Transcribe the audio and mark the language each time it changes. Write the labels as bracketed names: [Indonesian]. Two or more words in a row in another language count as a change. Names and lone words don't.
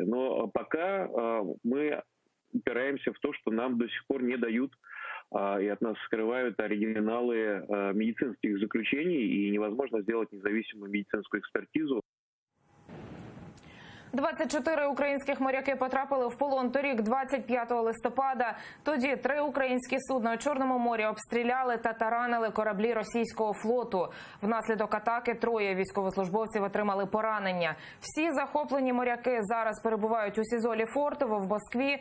[Russian] Но пока мы упираемся в то, что нам до сих пор не дают и от нас скрывают оригиналы медицинских заключений, и невозможно сделать независимую медицинскую экспертизу. [Ukrainian] 24 українських моряки потрапили в полон торік, 25 листопада. Тоді 3 українські судна у Чорному морі обстріляли та таранили кораблі російського флоту. Внаслідок атаки 3 військовослужбовців отримали поранення. Всі захоплені моряки зараз перебувають у СІЗО Лефортово в Москві.